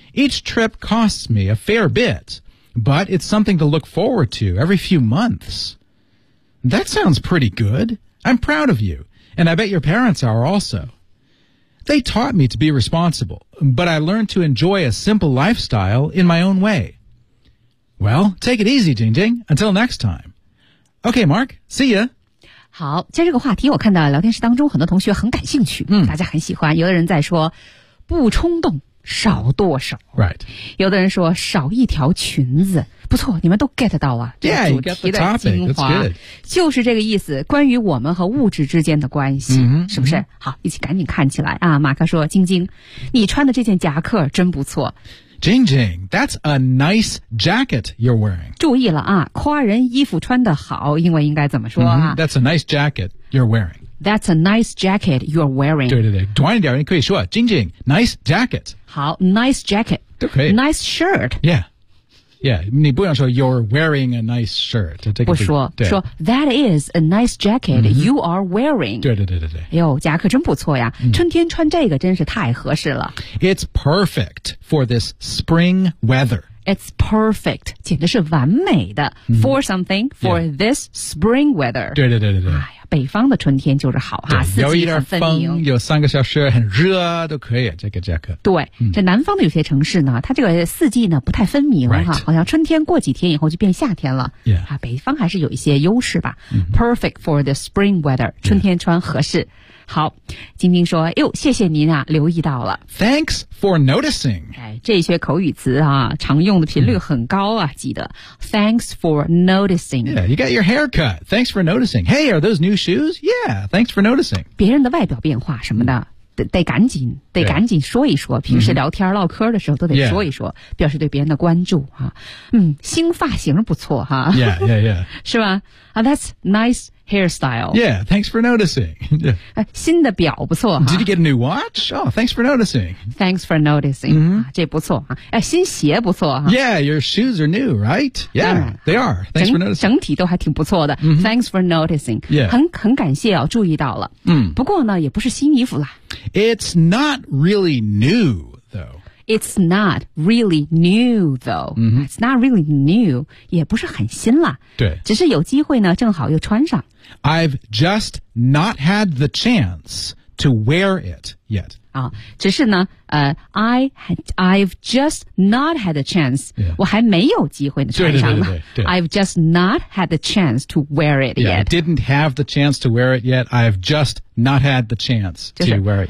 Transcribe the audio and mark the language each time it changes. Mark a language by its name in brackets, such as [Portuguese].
[English] Each trip costs me a fair bit, but it's something to look forward to every few months. That sounds pretty good. I'm proud of you, and I bet your parents are also. They taught me to be responsible, but I learned to enjoy a simple lifestyle in my own way. Well, take it easy, Jing Jing. Until next time. Okay, Mark. See ya. [Chinese] 好，在这个话题我看到聊天室当中很多同学很感兴趣，大家很喜欢。有的人在说不冲动，少剁手。 [English] Right. [Chinese] 有的人说少一条裙子。不错，你们都 get 到啊，这个主题的精华。就是这个意思，关于我们和物质之间的关系，是不是？好，一起赶紧看起来啊。马克说，晶晶，你穿的这件夹克真不错。 [English] Jing Jing, that's a nice jacket you're wearing. [Chinese] 注意了啊，夸人衣服穿得好，英文应该怎么说啊？ [English] That's a nice jacket you're wearing. That's a nice jacket you're wearing. [Chinese] 对对对，短一点你可以说 [English] Jing Jing, nice jacket. 好 ,nice jacket. [Chinese] 都可以。 [English] Nice shirt. Yeah. Yeah, [Chinese] 你不用说 [English] you're wearing a nice shirt. [Chinese] 这个、不说对说 [English] that is a nice jacket、you are wearing. [Chinese] 对对对对对。哎呦，夹克真不错呀、春天穿这个真是太合适了。 [English] It's perfect for this spring weather. It's perfect, [Chinese] 简直是完美的、 [English] for something, for、yeah. this spring weather. 对对对对对。 [Chinese] 哎呀，北方的春天就是好哈，四季很分明。有一点风，有三个小时很热都可以，这个夹克。对、这南方的有些城市呢，它这个四季呢不太分明哈、好像春天过几天以后就变夏天了。 [English] Yeah. [Chinese] 啊，北方还是有一些优势吧。 [English] Perfect for the spring weather, [Chinese] 春天穿合适。 [English] Yeah. [Chinese] 好，晶晶说，哟，谢谢您啊，留意到了。 [English] Thanks for noticing. [Chinese] 哎，这些口语词啊，常用的频率很高啊，记得。 [English] Thanks for noticing. Yeah, you got your hair cut. Thanks for noticing. Hey, are those new shoes? Yeah, thanks for noticing. [Chinese] 别人的外表变化什么的。得赶紧说一说，平时聊天唠嗑的时候都得说一说、表示对别人的关注哈、新发型不错哈、 [English] yeah. [Chinese] 是吧、 [English] that's nice hairstyle. Yeah, thanks for noticing. [Chinese] 新的表不错哈。 [English] Did you get a new watch? Oh, thanks for noticing. Thanks for noticing.、 [Chinese] 这不错哈、新鞋不错哈。 [English] Yeah, your shoes are new, right? Yeah, they are. Thanks for noticing. [Chinese] 整体都还挺不错的。 [English] Thanks for noticing. Yeah. [Chinese] 很感谢哦，注意到了。不过呢，也不是新衣服啦。 [English] It's not really new, though. It's not really new, though.、It's not really new. [Chinese] 也不是很新了。对。只是有机会呢，正好又穿上。 [English] I've just not had the chance to wear it yet. [Chinese] 只是呢、 [English] I've just not had a chance. Yeah. [Chinese] 我还没有机会穿上了。 [English] I've just not had the chance to wear it yet. Yeah, didn't have the chance to wear it yet. I've just not had the chance to wear it yet.